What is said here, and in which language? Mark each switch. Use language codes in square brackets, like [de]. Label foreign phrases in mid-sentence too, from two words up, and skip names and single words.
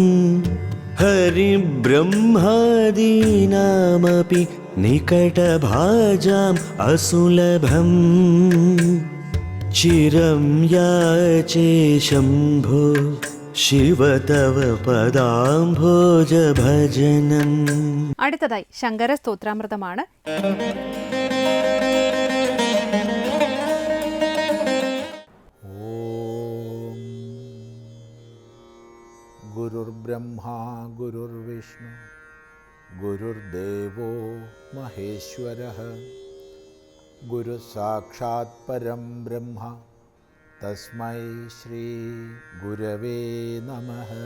[sa] हरिब्रह्मादीनामपि निकटभाजाम् असुलभम् चिरं याचे शम्भो शिव तव पदाम्भोजभजनम्. [ml] അടുത്തതായി ശങ്കര സ്തോത്രാമൃതമാണ്. [sa] गुरुर्ब्रह्मा गुरुर्विष्णु गुरुर्देवो महेश्वरः गुरु साक्षात् परं ब्रह्म तस्मै श्री गुरवे नमः.